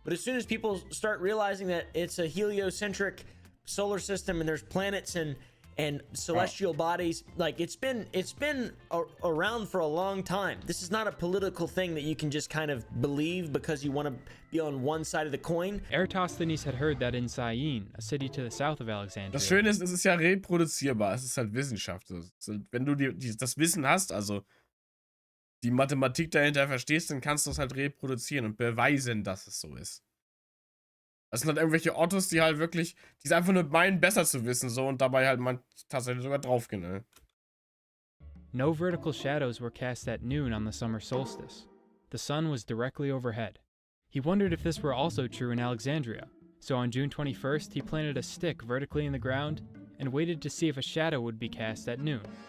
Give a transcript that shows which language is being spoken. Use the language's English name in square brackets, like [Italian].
[English] But as soon as people start realizing that it's a heliocentric solar system and there's planets and celestial bodies, like it's been around for a long time. This is not a political thing that you can just kind of believe because you want to be on one side of the coin. Eratosthenes had heard that in Syene, a city to the south of Alexandria. [German] Das Schöne ist, es ist ja reproduzierbar. Es ist halt Wissenschaft. Wenn du das Wissen hast, also die Mathematik dahinter verstehst, dann kannst du es halt reproduzieren und beweisen, dass es so ist. Das sind halt irgendwelche Ottos, die halt wirklich, die es einfach nur meinen, besser zu wissen, so, und dabei halt man tatsächlich sogar draufgehen, ne? [English] No vertical shadows were cast at noon on the summer solstice. The sun was directly overhead. He wondered if this were also true in Alexandria, so on June 21st, he planted a stick vertically in the ground and waited to see if a shadow would be cast at noon.